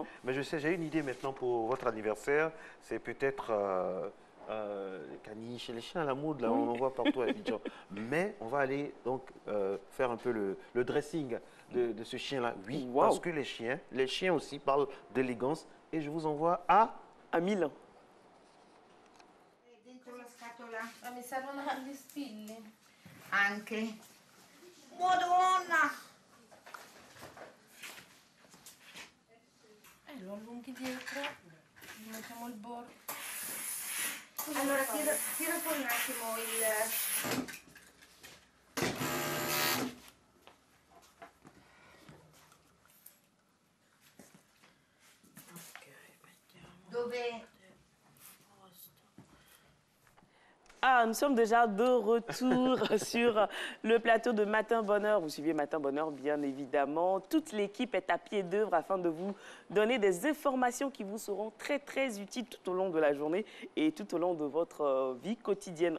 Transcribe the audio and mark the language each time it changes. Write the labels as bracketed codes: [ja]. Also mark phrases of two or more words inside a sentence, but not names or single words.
[fr] Mais je sais, j'ai une idée maintenant pour votre anniversaire. C'est peut-être les caniches et les chiens à la mode, là, on en voit partout à Abidjan. Mais on va aller donc faire un peu le dressing de ce chien-là. Oui, parce que les chiens aussi parlent d'élégance. Et je vous envoie à Milan. [it] Dentro la scatola. Ma mi servono gli spilli. Anche. Madonna! Lo allunghi dietro, gli mettiamo il bordo. Allora tira fuori un attimo il... Dove... [fr] Ah, nous sommes déjà de retour sur le plateau de Matin Bonheur. Vous suivez Matin Bonheur, bien évidemment. Toute l'équipe est à pied d'œuvre afin de vous donner des informations qui vous seront très, très utiles tout au long de la journée et tout au long de votre vie quotidienne.